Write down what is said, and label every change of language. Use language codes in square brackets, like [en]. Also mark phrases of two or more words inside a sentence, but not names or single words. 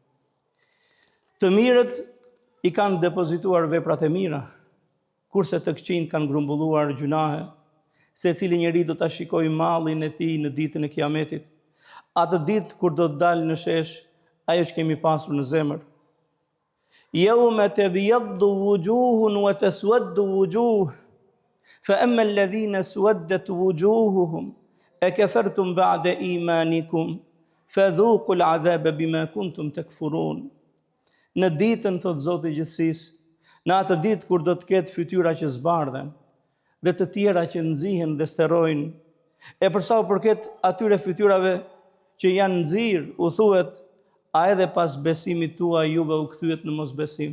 [sq] Të mirët i kanë depozituar veprat e mira, kurse të këqijt kanë grumbulluar gjunahe. Secili njeri do ta shikojë mallin e tij në ditën e Kiametit, atë ditë kur do të dalë në shesh ajo që kemi pasur në zemër. [ar] يوم تبيض وجوه وتسود وجوه فأما الذين اسودت وجوههم أكفرتم بعد إيمانكم فذوقوا العذاب بما كنتم تكفرون. [sq] Në ditën, thot Zoti i gjithësisë, në atë ditë kur do të ketë fytyra që zbardhen dhe të tjera që nxihen dhe sterojnë, e për sa u përket atyre fytyrave që janë nxirë, u thuhet: a edhe pas besimit tuaj juve u kthyet në mosbesim?